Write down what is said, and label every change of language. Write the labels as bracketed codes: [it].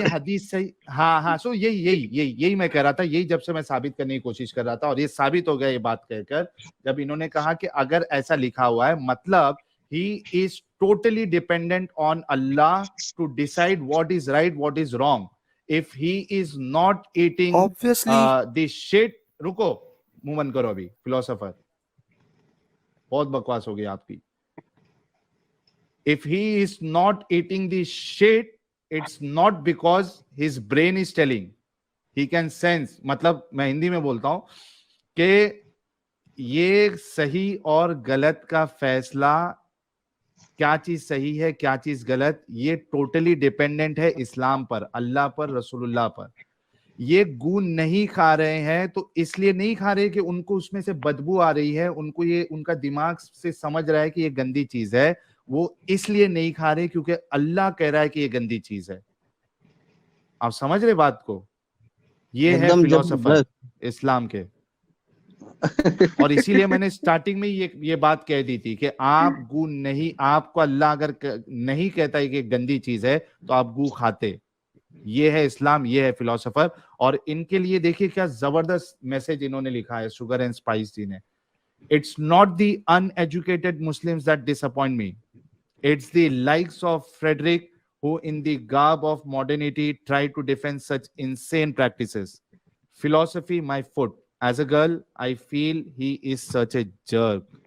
[hi] ये हदीस सही, हाँ हाँ, सो यही यही यही यही मैं कह रहा था, यही जब से मैं साबित करने की कोशिश कर रहा था, और ये साबित हो गया ये बात कहकर, जब इन्होंने कहा कि अगर ऐसा लिखा हुआ है, मतलब [en] He is totally dependent on Allah to decide what is right, what is wrong. If he is not eating obviously this shit, [hi] रुको, मुंह बंद करो अभी फिलोसोफर, बहुत बकवास हो गई आपकी। [en] If he is not eating the shit, it's not because his brain is telling. He can sense, [hi] मतलब मैं हिंदी में बोलता हूं कि ये सही और गलत का फैसला, क्या चीज सही है क्या चीज गलत, ये टोटली डिपेंडेंट है इस्लाम पर, अल्लाह पर, रसूलुल्लाह पर। ये गून नहीं खा रहे हैं तो इसलिए नहीं खा रहे कि उनको उसमें से बदबू आ रही है, उनको ये, उनका दिमाग से समझ रहा है कि ये गंदी चीज है, वो इसलिए नहीं खा रहे क्योंकि अल्लाह कह रहा है कि ये गंदी चीज है। आप समझ रहे बात को? ये है एकदम फिलोसोफर जबरदस्त। इस्लाम के। और इसीलिए मैंने स्टार्टिंग में ये बात कह दी थी कि आप गू नहीं, आपको अल्लाह अगर नहीं कहता है कि गंदी चीज है तो आप गू खाते। ये है इस्लाम, ये है फिलोसोफर। और इनके लिए देखिए क्या जबरदस्त मैसेज इन्होंने लिखा है शुगर एंड स्पाइस जी ने। [en] It's not the uneducated Muslims that disappoint me, it's the likes of Frederick who in the garb of modernity try to defend such insane practices. Philosophy my foot, as a girl I feel he is such a jerk.